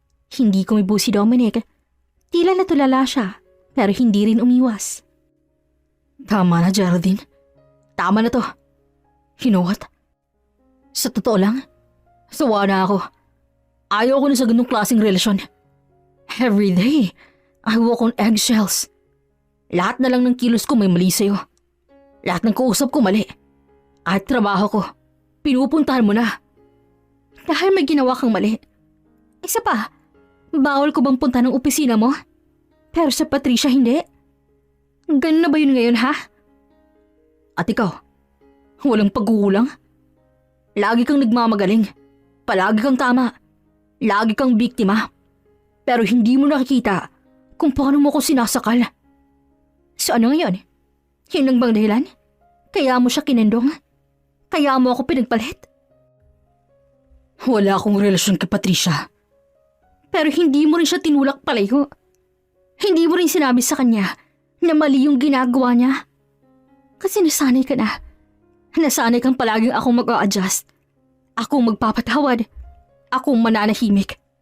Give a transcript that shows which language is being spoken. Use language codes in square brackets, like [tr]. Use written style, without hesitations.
[tl] Hindi kumibo si Dominic. Tila natulala siya, pero hindi rin umiwas. Tama na, Geraldine. Tama na to. [en] You know what? [tl] Sa totoo lang, Sawa na ako. Ayaw ko na sa ganung klaseng relasyon. [en] Every day, I walk on eggshells. [tl] Lahat na lang ng kilos ko may mali sa'yo. Lahat ng kausap ko mali. At trabaho ko, pinupuntahan mo na. Dahil may ginawa kang mali. Isa pa, bawal ko bang punta ng opisina mo? Pero sa Patricia hindi. Ganun na ba yun ngayon ha? At ikaw, walang pagkukulang? Lagi kang nagmamagaling. Palagi kang tama. Lagi kang biktima. Pero hindi mo nakikita kung paano mo ko sinasakal. So ano ngayon? Yun lang bang dahilan? Kaya mo siya kinendong? Kaya mo ako pinagpalit? Wala akong relasyon kay Patricia. Pero hindi mo rin siya tinulak palayo. Hindi mo rin sinabi sa kanya na mali yung ginagawa niya. Kasi nasanay ka na. Nasanay kang palaging akong mag-a-adjust. Akong magpapatawad. Akong mananahimik.